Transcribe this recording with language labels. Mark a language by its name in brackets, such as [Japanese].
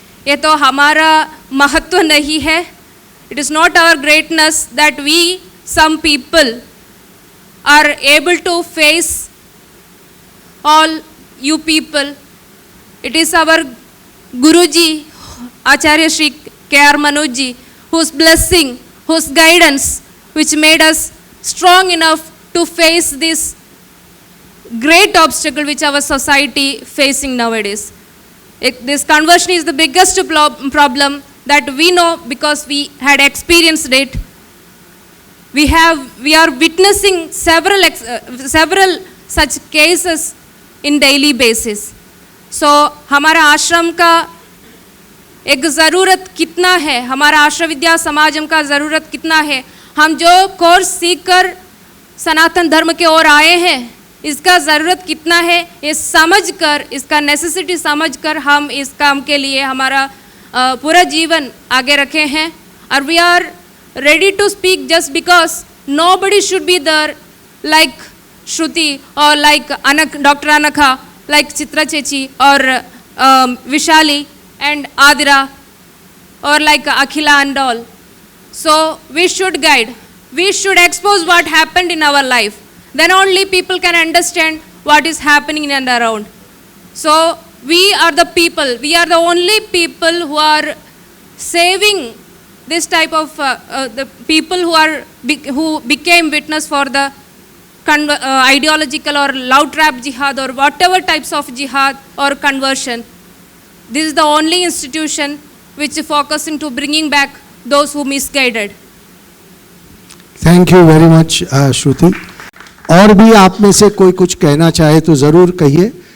[Hindi] ये तो हमारा महत्व नहीं है. [English] It is not our greatness that we some people are able to face all you people. It is our Guruji Acharya Shri K.R. Manojji whose blessing, whose guidance which made us strong enough to face this great obstacle which our society facing nowadays. This conversion is the biggest problem that we know because we had experienced it. We are witnessing several such cases in daily basis. [Hindi] So हमारा आश्रम का एक ज़रूरत कितना है, हमारा आश्रम विद्या समाजम का ज़रूरत कितना है, हम जो कोर्स सीखकर सनातन धर्म के ओर आए हैं इसका ज़रूरत कितना है, ये समझकर, इसका नेसेसिटी समझकर हम इस काम के लिए हमारा पूरा जीवन आगे रखे हैं. [English] और we are ready to speak just because nobody should be there like Shruti or like Dr. Anakha, like Chitra Chechi or Vishali and Adira or like Akhila and all. So we should guide, we should expose what happened in our life. Then only people can understand what is happening in and around. So we are the people, we are the only people who are saving this type of the people who became witness for the ideological or love trap jihad or whatever types of jihad or conversion. This is the only institution which is focusing to bringing back those who misguided. Thank you very much, Shruti. [Hindi] और भी आप में से कोई कुछ कहना चाहे तो ज़रूर कहिए.